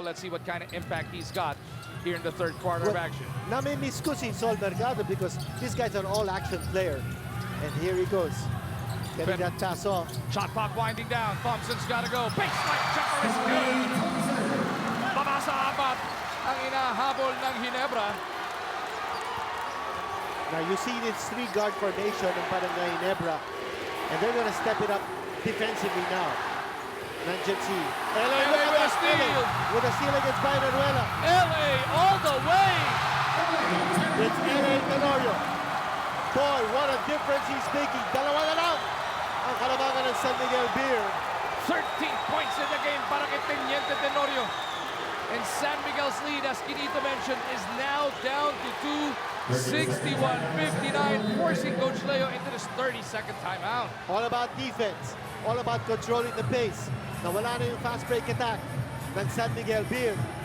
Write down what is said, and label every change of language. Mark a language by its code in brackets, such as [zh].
[en] Let's see what kind of impact he's got here in the third quarter of action. [tl] Nami-miss ko si [en] Sol Mercado because these guys are all action player. And here he goes. Getting that pass off. Shot clock winding down. Thompson's got to go. Baseline jumper is good. [tl] Baba sa apat. Ang inahabol ng Ginebra. [en] Now you see this 3-guard formation ng Barangay Ginebra. And they're gonna step it up defensively now. [tl] Nandiyan si LA [en] with a steal. With a steal against Brian Heruela. LA all the way. It's LA Tenorio. Boy, what a difference he's making. [tl] Dalawa na lang ang kalabangan ng San Miguel Beer. [en] 13 points in the game [tl] para kay [en] Teniente Tenorio. And San Miguel's lead, as Quinito mentioned, is now down to 61-59, forcing Coach Leo into this 32nd timeout. All about defense. All about controlling the pace. [tl] Nawala na yung fast break attack ng San Miguel Beer.